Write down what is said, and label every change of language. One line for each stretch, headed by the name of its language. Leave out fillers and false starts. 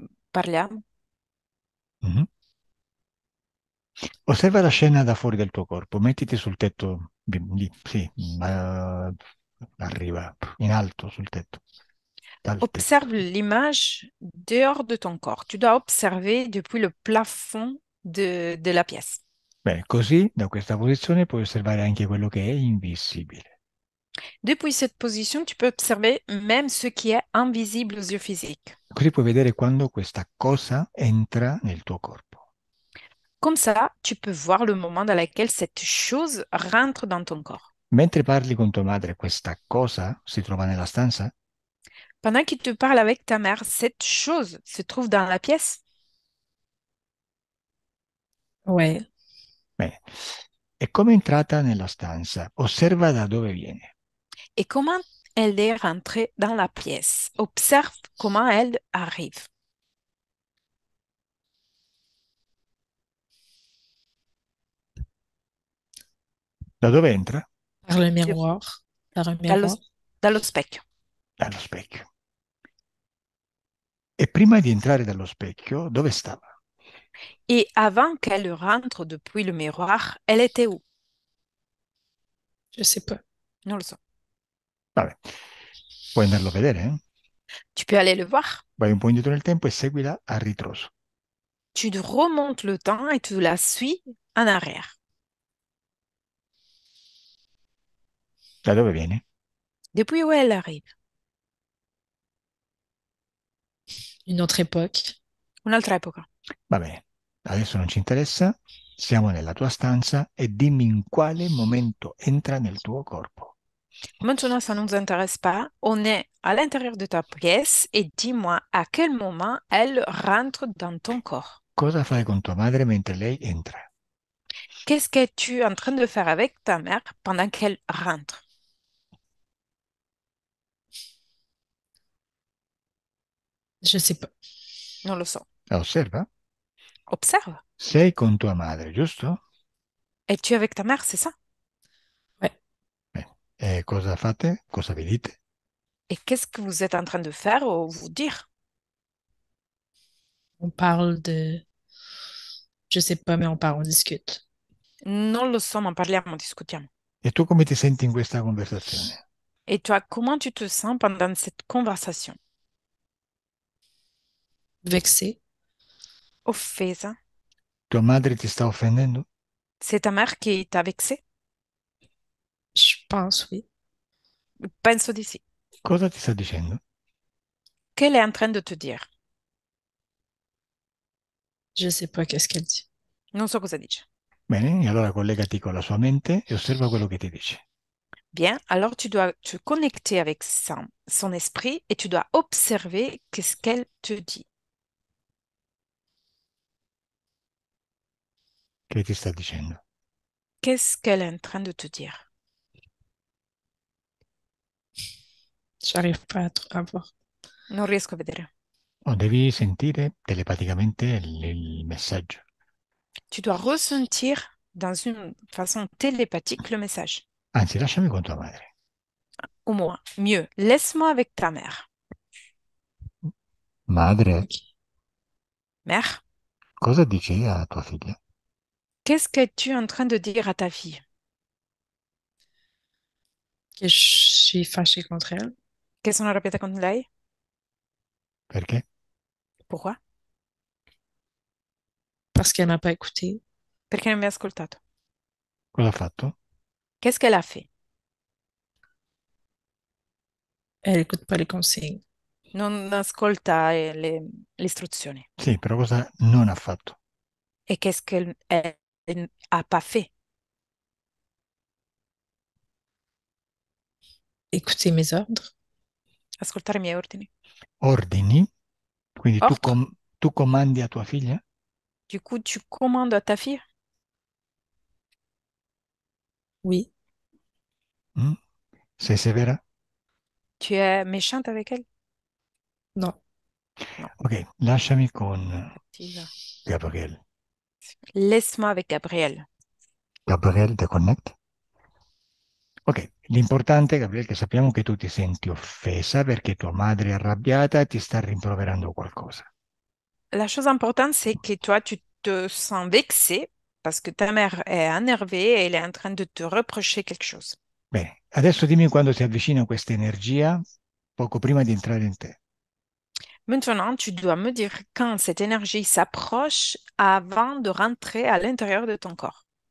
Italian: Parliamo? Mhm. Osserva la scena da fuori del tuo corpo, mettiti sul tetto, lì, sì, ma arriva in alto sul tetto, dal tetto.
French: Observe l'image dehors de ton corps. Tu dois observer depuis le plafond de la pièce.
Italian: Bene, così da questa posizione puoi osservare anche quello che è invisibile.
French: Depuis cette position, tu peux observer même ce qui est invisible aux yeux physiques.
Italian: Così puoi vedere quando questa cosa entra nel tuo corpo.
French: Comme ça, tu peux voir le moment dans lequel cette chose rentre dans ton corps.
Italian: Mentre parli con tua madre, questa cosa si trova nella stanza?
French: Pendant qu'il te parle avec ta mère, cette chose se trouve dans la pièce. Ouais.
Italian: Bene. E come è entrata nella stanza? Osserva da dove viene.
French: Et comment elle est rentrée dans la pièce? Observe comment elle arrive.
Italian: Da dove entra?
French: Par le De- miroir. Par un
Italian: dallo,
French: miroir.
Italian: dallo specchio. Dallo specchio. E prima di entrare dallo specchio, dove stava?
French: Et avant qu'elle rentre depuis le miroir, elle était où? Je sais pas.
Italian: Non lo so. Vabbè, puoi andarlo a vedere, eh?
French: Tu peux aller le voir.
Italian: Vai un po' indietro nel tempo e seguila a ritroso.
French: Tu remontes le temps et tu la suis en arrière.
Italian: Da dove viene?
French: Depuis où elle arrive? Une autre époque.
Italian: Un'altra epoca. Va bene, adesso non ci interessa. Siamo nella tua stanza e dimmi in quale momento entra nel tuo corpo.
French: Maintenant, ça ne nous intéresse pas. On est à l'intérieur de ta pièce et dis-moi à quel moment elle rentre dans ton corps.
Italian: Cosa fai con tua madre mentre lei entra?
French: Qu'est-ce que tu es en train de faire avec ta mère pendant qu'elle rentre? Je sais pas.
Italian: Non lo so. La osserva?
French: Observe.
Italian: Sei con tua madre, giusto?
French: Et tu es avec ta mère, c'est ça? Ouais.
Italian: Bene. E cosa fate? Cosa vi dite?
French: Et qu'est-ce que vous êtes en train de faire ou vous dire? On parle de. Je sais pas, mais on parle, on discute.
Italian: Non lo so, ma parliamo, discutiamo. E tu come ti senti in questa conversazione?
French: Et toi, comment tu te sens pendant cette conversation? Vexé.
Italian: Offesa? Tua madre ti sta offendendo?
French: C'est ta mère qui t'a vexé? Je pense, oui.
Italian: Penso di sì. Cosa ti sta dicendo?
French: Qu'elle est en train de te dire? Je sais pas qu'est-ce qu'elle dit.
Italian: Non so cosa dice. Bene, e allora collegati con la sua mente e osserva quello che ti dice.
French: Bien, alors tu dois te connecter avec son esprit et tu dois observer qu'est-ce qu'elle te dit.
Italian: Che ti sta dicendo?
French: Qu'est-ce qu'elle est en train de te dire? J'arrive pas à voir.
Italian: Non riesco a vedere. O devi sentire telepaticamente il messaggio.
French: Tu dois ressentir dans une façon télépathique le message.
Italian: Anzi, lasciami con tua madre.
French: Au moins, mieux, laisse-moi avec ta mère.
Italian: Madre, Ok.
French: Mère,
Italian: cosa dici a tua figlia?
French: qu'est-ce que tu es en train de dire à ta fille? Que je suis fâchée contre elle.
Italian: Che sono arrabbiata con lei? Perché?
French: Pourquoi? parce qu'elle m'a pas écouté.
Italian: Perché non mi ha ascoltato? Cosa ha fatto?
French: Qu'est-ce qu'elle a fait? Elle écoute pas les consignes.
Italian: Non ascolta le istruzioni. Sì, però cosa non ha fatto?
French: E qu'est-ce qu'elle a pas fait? Écouter mes ordres.
Italian: Ascoltare i miei ordini. Ordini? Quindi
French: Ordre?
Italian: tu comandi a tua figlia?
French: Du coup, tu commandes à ta fille? Oui,
Italian: Mm? Sei severa?
French: Tu es méchante avec elle? non.
Italian: Non, Ok, lasciami con cattiva. Gabriel.
French: Laisse-moi avec Gabriel. Gabriel, te connect?
Italian: Ok, l'importante, Gabriele, che sappiamo che tu ti senti offesa perché tua madre è arrabbiata e ti sta rimproverando qualcosa.
French: La chose importante, c'est que toi, tu te sens vexé parce que ta mère est énervée et elle est en train de te reprocher quelque chose.
Italian: Bene, adesso dimmi quando si avvicina questa energia, poco prima di entrare in te.
French: Maintenant, tu dois me dire quand cette énergie s'approche avant de rentrer à l'intérieur de ton corps.